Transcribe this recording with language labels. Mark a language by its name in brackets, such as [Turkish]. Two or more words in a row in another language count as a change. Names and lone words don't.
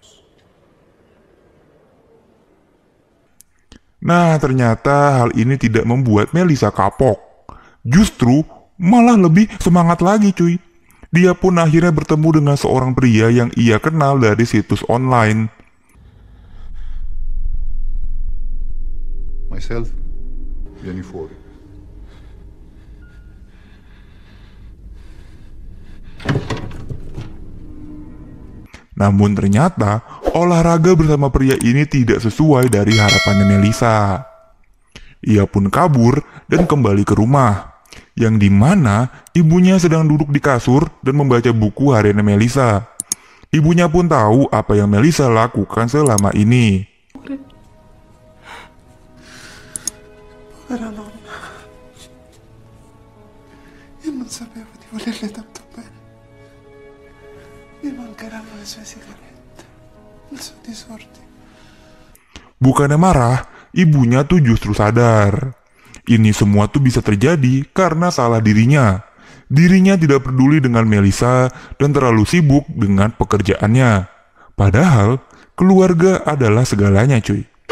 [Indonesian] Nah ternyata hal ini tidak membuat Melissa kapok. Justru malah lebih semangat lagi cuy. Dia pun akhirnya bertemu dengan seorang pria yang ia kenal dari situs online. [Italian] Myself, vieni fuori. [Indonesian] Namun ternyata olahraga bersama pria ini tidak sesuai dari harapannya Melisa. Ia pun kabur dan kembali ke rumah, yang dimana ibunya sedang duduk di kasur dan membaca buku harian Melisa. Ibunya pun tahu apa yang Melisa lakukan selama ini. [Italian] Povera nonna. Io non sapevo di volerle tanto bene. Mi mancheranno le sue sigarette, il suo disordine. [Indonesian] Bukannya marah, ibunya tuh justru sadar. Ini semua tuh bisa terjadi karena salah dirinya. Dirinya tidak peduli dengan Melisa dan terlalu sibuk dengan pekerjaannya. Padahal, keluarga adalah segalanya, cuy.